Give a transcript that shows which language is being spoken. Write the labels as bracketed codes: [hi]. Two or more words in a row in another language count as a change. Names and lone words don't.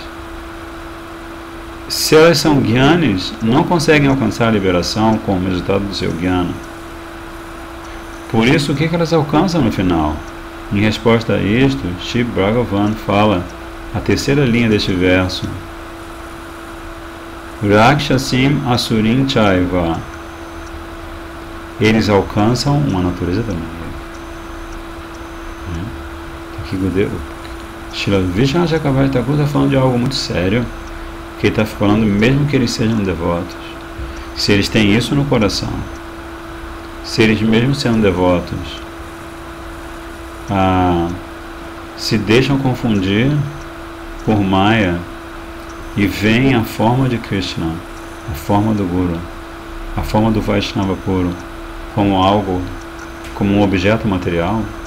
[pt] Se elas são gyanis, não conseguem alcançar a liberação como resultado do seu gyana. Por isso, o que elas alcançam no final? Em resposta a isto, Shiva Bhagavan fala a terceira linha deste verso: [sa] Rakshasim asurim chaiva. [pt] Eles alcançam uma natureza da Maya. Aqui Srila Vishnu Chakravarti Thakur está falando de algo muito sério, que ele está falando mesmo que eles sejam devotos. Se eles têm isso no coração, se eles mesmo sendo devotos se deixam confundir por Maya e veem a forma de Krishna, a forma do Guru, a forma do Vaishnava puro como algo, como um objeto material,